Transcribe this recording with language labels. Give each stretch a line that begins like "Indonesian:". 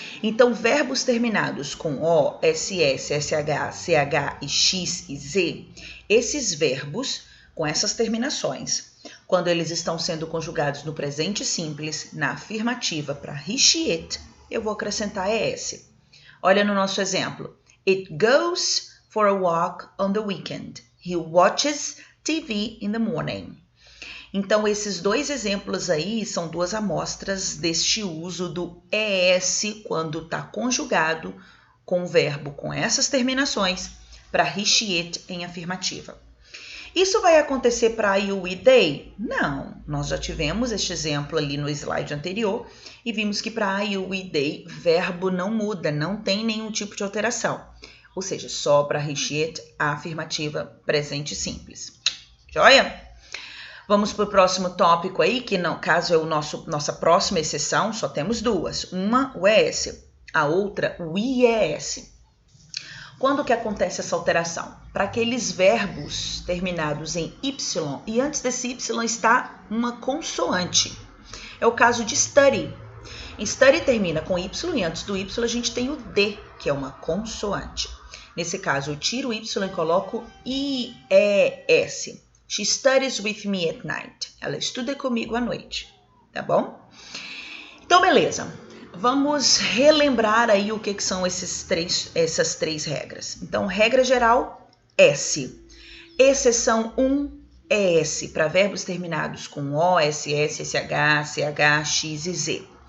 Portuguese: Então, verbos terminados com O, SS, SH, CH e X e Z, esses verbos, com essas terminações, quando eles estão sendo conjugados no presente simples, na afirmativa para he, she, it, eu vou acrescentar ES. Olha no nosso exemplo.
English: It goes for a walk on the weekend. He watches TV in the morning.
Portuguese: Então, esses dois exemplos aí são duas amostras deste uso do ES quando está conjugado com o verbo com essas terminações para he, she, it em afirmativa. Isso vai acontecer para you, we, they? Não, nós já tivemos este exemplo ali no slide anterior e vimos que para you, we, they, verbo não muda, não tem nenhum tipo de alteração. Ou seja, só para he, she, it, a afirmativa presente simples. Joia? Vamos para o próximo tópico aí, que no caso é nossa próxima exceção, só temos duas. Uma, o ES, a outra, o IES. Quando que acontece essa alteração? Para aqueles verbos terminados em Y e antes desse Y está uma consoante. É o caso de study. Study termina com Y e antes do Y a gente tem o D, que é uma consoante. Nesse caso, eu tiro o Y e coloco IES.
English: She studies with me at night.
Portuguese: Ela estuda comigo à noite, tá bom? Então, beleza. Vamos relembrar aí o que são essas três regras. Então, regra geral, S. Exceção 1, ES, para verbos terminados com O, SS, SH, CH, X e Z.